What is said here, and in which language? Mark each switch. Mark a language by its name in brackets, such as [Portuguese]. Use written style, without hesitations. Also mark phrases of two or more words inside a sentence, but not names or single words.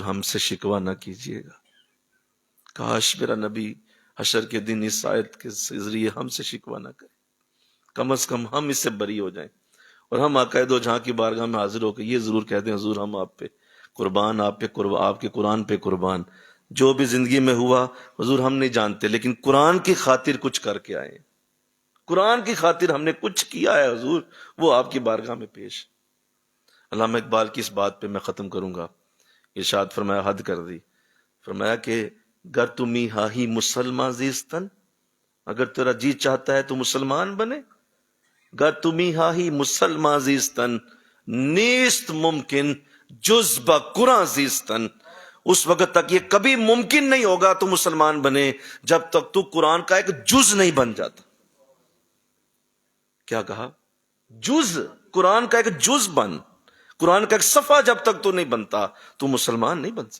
[Urdu] ہم سے شکوہ نہ کیجیے گا، کاش میرا نبی حشر کے دن اس آیت کے ذریعے ہم سے شکوہ نہ کرے، کم از کم ہم اس سے بری ہو جائیں، اور ہم آقا دو جہاں کی بارگاہ میں حاضر ہو کے یہ ضرور کہتے ہیں حضور ہم آپ پہ قربان، آپ کے قرآن پہ قربان، جو بھی زندگی میں ہوا حضور ہم نہیں جانتے، لیکن قرآن کی خاطر کچھ کر کے آئے، قرآن کی خاطر ہم نے کچھ کیا ہے حضور، وہ آپ کی بارگاہ میں پیش۔ علامہ اقبال کی اس بات پہ میں ختم کروں گا، ارشاد فرمایا، حد کر دی، فرمایا کہ [Persian] گر تمی ہاہی مسلمان زیستن، [Urdu] اگر تیرا جی چاہتا ہے تو مسلمان بنے، [Persian] گر تمی ہاہی مسلمان زیستن نیست ممکن جز با قرآن زیستن، [Urdu] اس وقت تک یہ کبھی ممکن نہیں ہوگا تو مسلمان بنے جب تک تو قرآن کا ایک جز نہیں بن جاتا۔ کیا کہا؟ جز، قرآن کا ایک جز بن، قرآن کا ایک صفحہ جب تک تو نہیں بنتا تو مسلمان نہیں بن سکتا۔